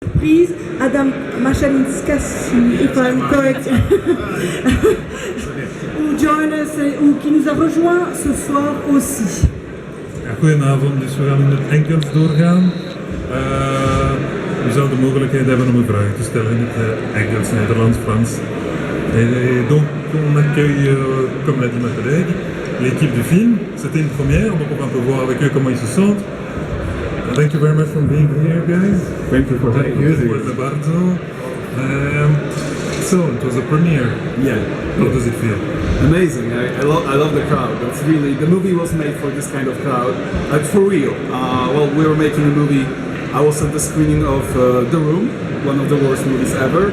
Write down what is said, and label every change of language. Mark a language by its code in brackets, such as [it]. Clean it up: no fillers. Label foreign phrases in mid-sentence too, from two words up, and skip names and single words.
[en] surprise, Adam Machalinskas, if I'm correct, [fr] qui nous a rejoint ce soir aussi. [nl] Ja, goedenavond, dus we gaan in het Engels doorgaan. U zou de mogelijkheid hebben om een vraag te stellen in het Engels, Nederlands, Frans. [fr] Donc on accueille, comme l'a dit ma collègue, l'équipe du film. C'était une première, donc on va un peu voir avec eux comment ils se sentent. [en] Thank you very much for being here, guys. Thank you for having us. So it was a premiere. Yeah. How does it feel? Amazing. I love the crowd. That's really, the movie was made for this kind of crowd. Like for real. Well, we were making a movie. I was at the screening of The Room, one of the worst movies ever.